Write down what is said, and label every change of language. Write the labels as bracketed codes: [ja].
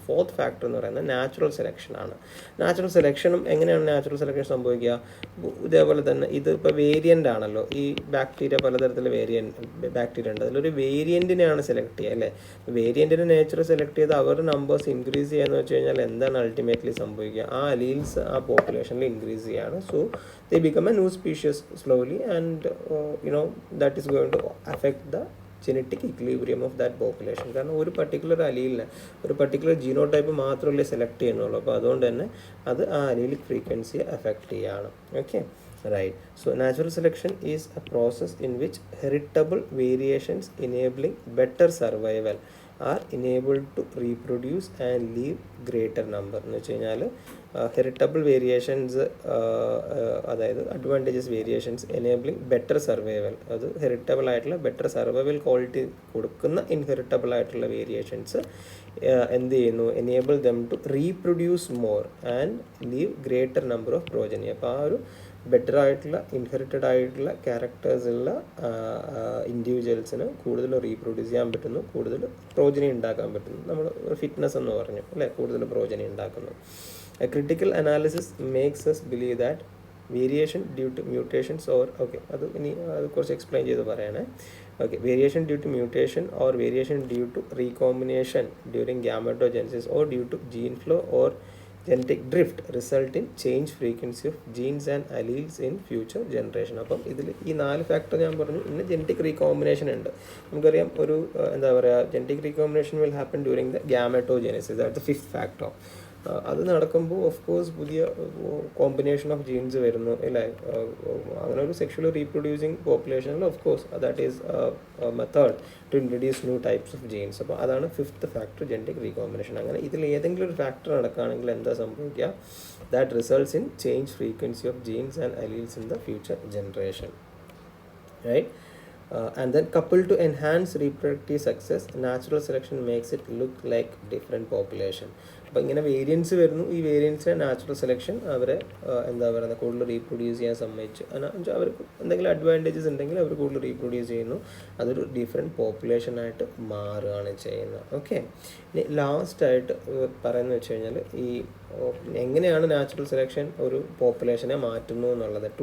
[ml] Fourth factor എന്ന് പറയുന്നത് natural selection ആണ്. നാച്ചുറൽ സെലക്ഷനും എങ്ങനെയാണ് നാച്ചുറൽ സെലക്ഷൻ സംഭവിക്കുക? ഇതേപോലെ തന്നെ ഇത് ഇപ്പോൾ വേരിയൻ്റ് ആണല്ലോ. ഈ ബാക്ടീരിയ പലതരത്തിലുള്ള ബാക്ടീരിയ ഉണ്ട്. അതിലൊരു വേരിയൻറ്റിനെയാണ് സെലക്ട് ചെയ്യുക അല്ലേ? വേരിയൻറ്റിനെ നേച്ചർ സെലക്ട് ചെയ്ത് അവരുടെ നമ്പേഴ്സ് ഇൻക്രീസ് ചെയ്യാന്ന് വെച്ച് കഴിഞ്ഞാൽ എന്താണ് അൾട്ടിമേറ്റ്ലി സംഭവിക്കുക? ആ അലീൽസ് ആ പോപ്പുലേഷനിൽ ഇൻക്രീസ് ചെയ്യുകയാണ്. So [en] they become a new species slowly, and that is going to affect the genetic equilibrium of that population. [ml] കാരണം ഒരു പർട്ടിക്കുലർ അലീലിനെ, ഒരു പർട്ടിക്കുലർ ജീനോടൈപ്പ് മാത്രമല്ലേ സെലക്ട് ചെയ്യുന്നുള്ളൂ. അപ്പോൾ അതുകൊണ്ട് തന്നെ അത് ആ അലീലിക് ഫ്രീക്വൻസിയെ അഫക്റ്റ് ചെയ്യുകയാണ്. [en] Okay, right. So natural selection is a process in which heritable variations enabling better survival are enabled to reproduce and leave greater number. [ml] എന്ന് വെച്ച് കഴിഞ്ഞാൽ ഹെറിറ്റബിൾ വേരിയേഷൻസ്, അതായത് advantages variations enabling better survival, അത് heritable ആയിട്ടുള്ള better survival quality കൊടുക്കുന്ന inheritable ആയിട്ടുള്ള variations എന്ത് ചെയ്യുന്നു? [en] Enable them to reproduce more and leave greater number of progeny. [ml] അപ്പോൾ ആ ഒരു ബെറ്റർ ആയിട്ടുള്ള ഇൻഹെറിറ്റഡ് ആയിട്ടുള്ള ക്യാരക്ടേഴ്സുള്ള ഇൻഡിവിജ്വൽസിന് കൂടുതൽ റീപ്രൊഡ്യൂസ് ചെയ്യാൻ പറ്റുന്നു, കൂടുതൽ പ്രോജനി ഉണ്ടാക്കാൻ പറ്റുന്നു. നമ്മൾ ഫിറ്റ്നസ് എന്ന് പറഞ്ഞു അല്ലേ, കൂടുതൽ പ്രോജനി ഉണ്ടാക്കുന്നു. [en] A critical analysis makes us believe that variation due to mutations or [ml] അത് കുറച്ച് എക്സ്പ്ലെയിൻ ചെയ്ത് പറയണേ. [en] Variation due to mutation or variation due to recombination during gametogenesis or due to gene flow or genetic drift result in change frequency of genes and alleles in future generation. [ml] അപ്പം ഇതിൽ ഈ 4 factor ഞാൻ പറഞ്ഞു. ഇന്ന് genetic recombination ഉണ്ട്. നമുക്കറിയാം ഒരു എന്താ പറയുക, [en] Genetic recombination will happen during the gametogenesis. That the 5th factor. [ml] അത് നടക്കുമ്പോൾ ഓഫ് കോഴ്സ് പുതിയ കോമ്പിനേഷൻ ഓഫ് ജീൻസ് വരുന്നു അല്ലേ? അങ്ങനെ ഒരു [en] Sexually reproducing പോപ്പുലേഷനിൽ of course that is method to introduce new types of genes. [ml] അപ്പോൾ അതാണ് 5th ഫാക്ടർ, ജനറ്റിക് റീകോമ്പിനേഷൻ. അങ്ങനെ ഇതിൽ ഏതെങ്കിലും ഒരു ഫാക്ടർ നടക്കുകയാണെങ്കിൽ എന്താ സംഭവിക്കുക? [en] That results in change frequency of genes and alleles in the future generation, right? And then coupled to enhance reproductive success, natural selection makes it look like different population. [ml] അപ്പോൾ ഇങ്ങനെ variance വരുന്നു. ഈ വേരിയൻസിനെ natural selection അവരെ എന്താ പറയുക, കൂടുതൽ reproduce ചെയ്യാൻ സമ്മതിച്ചു. അവർക്ക് എന്തെങ്കിലും അഡ്വാൻറ്റേജസ് ഉണ്ടെങ്കിൽ അവർ കൂടുതൽ റീപ്രൊഡ്യൂസ് ചെയ്യുന്നു. അതൊരു ഡിഫറെൻറ്റ് പോപ്പുലേഷനായിട്ട് മാറുകയാണ് ചെയ്യുന്നത്. ഓക്കെ, ഇനി ലാസ്റ്റായിട്ട് പറയുന്നത് വെച്ച് കഴിഞ്ഞാൽ ഈ എങ്ങനെയാണ് നാച്ചുറൽ സെലക്ഷൻ ഒരു പോപ്പുലേഷനെ മാറ്റുന്നു എന്നുള്ളത്.